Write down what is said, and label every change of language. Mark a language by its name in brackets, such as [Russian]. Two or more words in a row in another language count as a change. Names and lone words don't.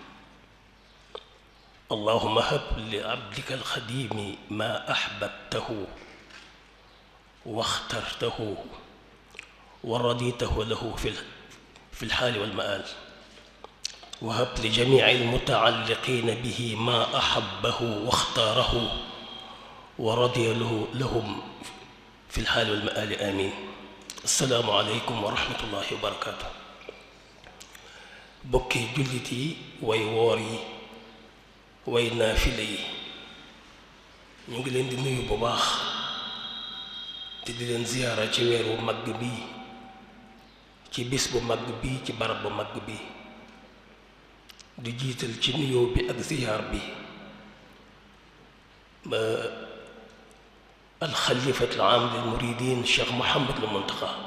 [Arabic] اللهم هب لعبدك الخديم ما أحببته واخترته ورضيته له في الحال والمآل، وهب لجميع المتعلقين به ما أحبه واختاره ورضي لهم في الحال والمآل، آمين. السلام عليكم ورحمة الله وبركاته. [Wolof] bokki jullit yi way woor yi way naafile yi ñu ngi leen di nuyu bu baax te di leen ziyaara ci weer bu mag bi, ci bis bu mag bi, ci barab bu mag bi, di jiital ci nuyoo bi ak ziyaar bi ba [Arabic] الخليفة العام للمريدين [Wolof] Cheikh Mouhamadul Muntaqa.